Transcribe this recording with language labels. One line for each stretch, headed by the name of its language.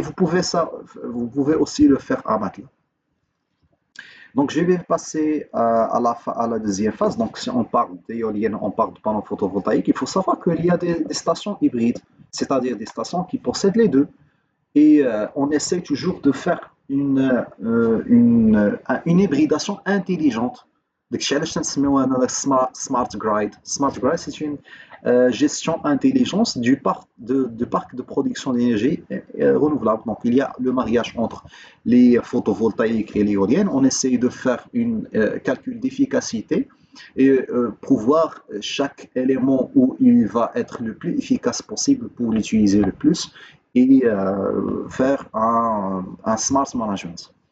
French: Et vous pouvez aussi le faire à MATLAB. Donc, je vais passer à la deuxième phase. Donc, si on parle d'éoliennes, on parle de panneaux photovoltaïques, il faut savoir qu'il y a des stations hybrides, c'est-à-dire des stations qui possèdent les deux. Et on essaie toujours de faire une hybridation intelligente.
Arabic: داكشي علاش تنسميوها هنا سمارت جرايد.
French: سمارت جرايد سي اون gestion intelligence du parc de production d'énergie renouvelable. Donc il y a le mariage entre les photovoltaïques et l'éolienne. On essaye de faire un calcul d'efficacité et pouvoir chaque élément où il va être le plus efficace possible pour l'utiliser le plus et faire un smart management.